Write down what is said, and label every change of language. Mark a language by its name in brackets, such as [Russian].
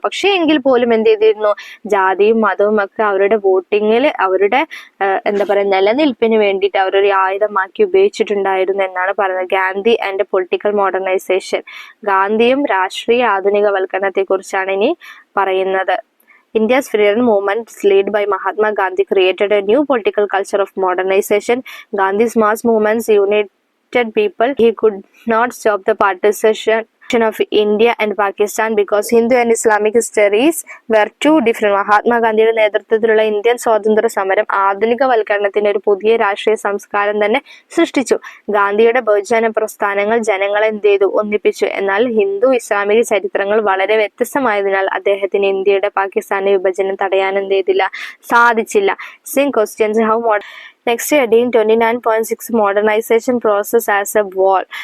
[Malayalam] പക്ഷെ എങ്കിൽ പോലും ജാതിയും മതവും ഒക്കെ അവരുടെ വോട്ടിങ്ങിൽ അവരുടെ നിലനിൽപ്പിന് വേണ്ടിയിട്ട് അവരൊരു ആയുധമാക്കി ഉപയോഗിച്ചിട്ടുണ്ടായിരുന്നു എന്നാണ് പറയുന്നത്. [English] Gandhi and political modernisation. [Malayalam] ഗാന്ധിയും രാഷ്ട്രീയ ആധുനികവൽക്കരണത്തെ കുറിച്ചാണ് ഇനി പറയുന്നത്. [English] India's freedom movement, led by Mahatma Gandhi, created a new political culture of modernization. Gandhi's mass movements respected people. He could not stop the partition of India and Pakistan because Hindu and Islamic histories were too different. [Malayalam] മഹാത്മാഗാന്ധിയുടെ നേതൃത്വത്തിലുള്ള Indian സ്വാതന്ത്ര്യ സമരം ആധുനികവൽക്കരണത്തിന്റെ ഒരു പുതിയ രാഷ്ട്രീയ സംസ്കാരം തന്നെ സൃഷ്ടിച്ചു. ഗാന്ധിയുടെ ബഹുജന പ്രസ്ഥാനങ്ങൾ ജനങ്ങളെ എന്ത് ചെയ്തു? ഒന്നിപ്പിച്ചു. എന്നാൽ ഹിന്ദു ഇസ്ലാമിക ചരിത്രങ്ങൾ വളരെ വ്യത്യസ്തമായതിനാൽ അദ്ദേഹത്തിന് ഇന്ത്യയുടെ പാകിസ്ഥാന്റെ വിഭജനം തടയാൻ എന്ത് ചെയ്തില്ല? സാധിച്ചില്ല. [English] സിംഗ് questions how Next heading 29.6 Modernization process as a whole.